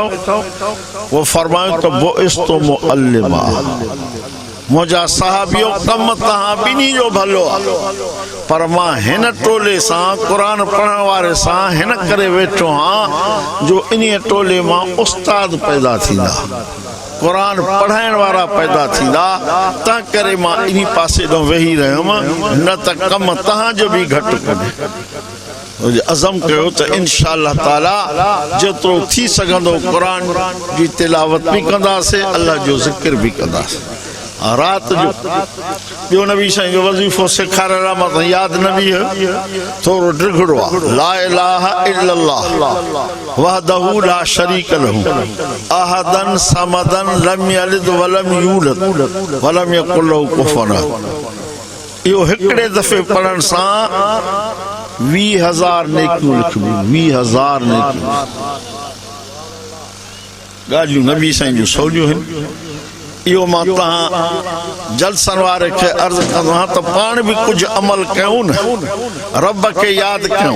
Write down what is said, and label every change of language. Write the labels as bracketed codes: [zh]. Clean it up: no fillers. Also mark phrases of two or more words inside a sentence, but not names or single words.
[sd] पोइ फरमायो त [ar] بعثت معلما, [sd] मुंहिंजा साहबियो कमु तव्हां ॿिन्ही जो भलो आहे, पर मां हिन टोले सां, क़ुरान पढ़ण वारे सां हिन करे वेठो आहियां जो इन टोले मां उस्ताद पैदा थींदा, क़ुरान पढ़ाइण वारा पैदा थींदा, तंहिं करे मां इन पासे ॾांहुं वेही रहियुमि, न त कमु तव्हांजो बि घटि कोन्हे। अज़म कयो त [ar] إن شاء الله تعالى [sd] जेतिरो थी सघंदो क़ुरान जी तिलावत बि कंदासीं, अल्लाह जो ज़िक्र बि कंदासीं। रात जो ॿियो नबी साईं जो वज़ीफ़ो सेखारण लाइ मां यादि न बि थोरो ड्रिघड़ो आहे। [ar] لا إله إلا الله وحده لا شريك له أحدا صمدا لم يلد ولم يولد ولم يكن له كفوا أحد. [sd] इहो हिकिड़े दफ़े पढ़ण सां 20,000 नेकियूं लिखबियूं, 20,000 नेकियूं। ॻाल्हियूं नबी साईं जूं सवलियूं आहिनि। इहो मां तव्हां जलसन वारे खे अर्ज़ु कंदो आहियां त पाण बि कुझु अमल कयूं न, रब खे यादि कयूं।